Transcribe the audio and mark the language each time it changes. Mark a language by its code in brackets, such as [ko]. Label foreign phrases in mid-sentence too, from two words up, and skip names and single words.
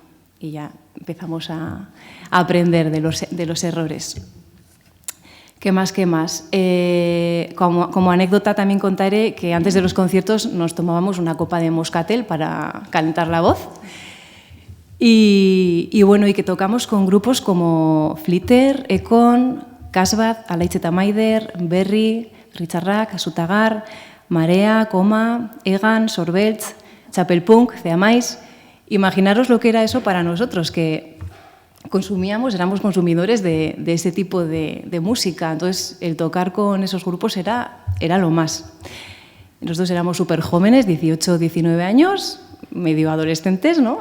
[es] Y ya empezamos a aprender de los errores. ¿Qué más? Como anécdota también contaré que antes de los conciertos nos tomábamos una copa de moscatel para calentar la voz. Y bueno, y que tocamos con grupos como Flitter, Econ, Kasbat, Alaitz Maider, Berri, Richarrak, Asutagar, Marea, Coma, Egan, Sorbelts, Chapelpunk, Ceamais. Imaginaros lo que era eso para nosotros, que éramos consumidores de ese tipo de música. Entonces, el tocar con esos grupos era lo más. Nosotros éramos súper jóvenes, 18, 19 años, medio adolescentes, ¿no?